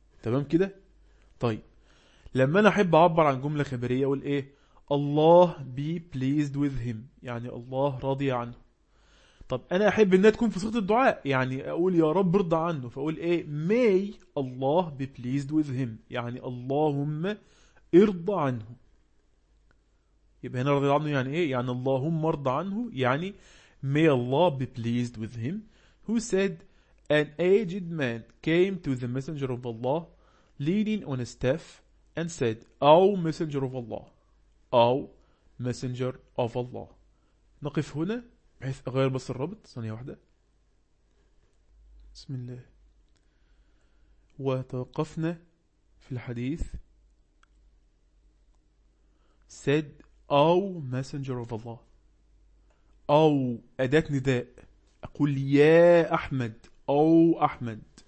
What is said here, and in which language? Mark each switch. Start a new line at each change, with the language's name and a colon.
Arabic: تمام كده؟ طيب لما انا احب اعبر عن جمله خبريه اقول ايه؟
English: الله be pleased with him,
Arabic: يعني الله راضي عنه. طب انا احب انها تكون في صيغه الدعاء، يعني اقول يا رب ارضى عنه، فاقول ايه
English: may الله be pleased with him،
Arabic: يعني اللهم ارضى عنه. يبقى هنا رضي عنه يعني ايه؟ يعني اللهم ارضى عنه، يعني
English: may الله be pleased with him who said an aged man came to the messenger of Allah leaning on a staff and said O messenger of Allah O messenger of Allah.
Arabic: نقف هنا بحيث اغير بس الربط ثانيه واحده. بسم الله. وتوقفنا في الحديث
English: said O messenger of Allah،
Arabic: او اداه نداء، اقول يا احمد او احمد،